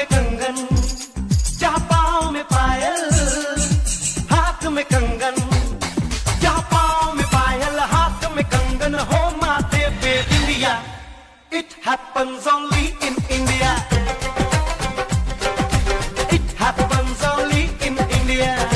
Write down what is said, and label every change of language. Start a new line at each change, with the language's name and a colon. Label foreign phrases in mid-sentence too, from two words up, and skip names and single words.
Hindi: कंगन, जहाँ पाँव में पायल, हाथ में कंगन, जहाँ पाँव में पायल, हाथ में कंगन, हो माथे पे बिंदिया.
English: It happens only in India. It happens only in India.